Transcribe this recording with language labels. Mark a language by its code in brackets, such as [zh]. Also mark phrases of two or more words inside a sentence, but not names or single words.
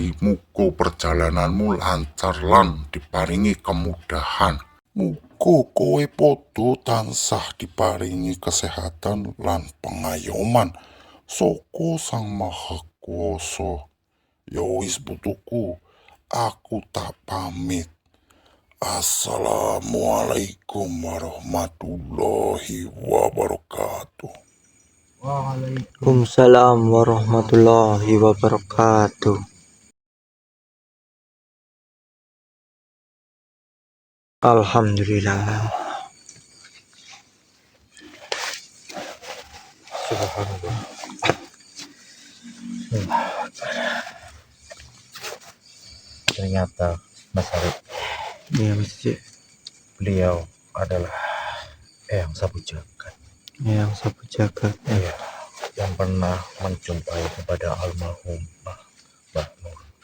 [jv] Muga perjalananmu lancar lan diparingi kemudahan. Muga kowe padha tansah diparingi kesehatan lan pengayoman saka Sang Maha Kuwasa. Ya wis putuku, aku tak pamit. [ar] السلام عليكم ورحمة الله وبركاته. وعليكم السلام ورحمة الله وبركاته. Alhamdulillah. Subhanallah. [id] Ternyata Mas Arif, Iya masih beliau adalah Eyang Sapu Jagat. yang sapu jagat. Iya, yang pernah menjumpai kepada almarhum Mbah Nur.